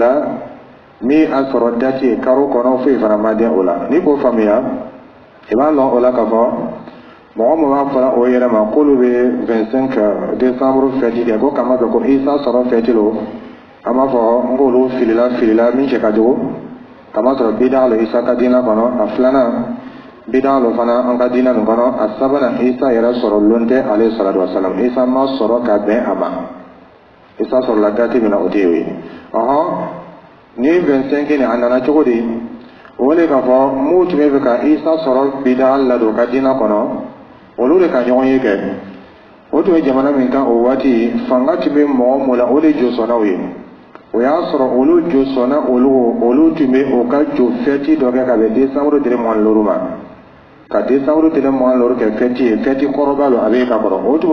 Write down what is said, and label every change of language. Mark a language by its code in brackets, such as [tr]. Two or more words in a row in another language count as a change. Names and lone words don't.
[bm] la min a sɔrɔ date ye karo kɔnɔ foyi fana ma den o la n'i k'o faamuya i b'a lɔn o la k'a fɔ mɔgɔ min b'a fɔla o yɛrɛ ma k'olu bɛ 25 décembre fɛti kɛ ko kama fɛ ko Isa sɔrɔ fɛti lo an b'a fɔ n k'olu filila min cɛ ka jugu kama sɔrɔ bid'a lo Isa ka diina kɔnɔ a filanan bid'a lo fana an ka diina nin kɔnɔ a sabanan Isa yɛrɛ sɔrɔ lon tɛ [ar] عليه الصلاة والسلام [bm] Isa ma sɔrɔ ka bɛn a ma Isa sɔrɔ la date min na o tɛ o ye ni 25 nin a nana cogo di o de k'a fɔ mun tun bɛ fɛ ka Isa sɔrɔ bid'a ladon ka diina kɔnɔ olu de ka ɲɔgɔn ye kɛ o tun ye jamana min kan o waati fanga tun bɛ mɔgɔ min la o de josɔnnaw ye o y'a sɔrɔ olu josɔnna olu tun bɛ o ka jo fɛti dɔ kɛ ka bɛn décembre tile mugan loro ma ka décembre tile mugan loro kɛ fɛti ye fɛti kɔrɔba lo a bɛ ka kɔrɔ o tun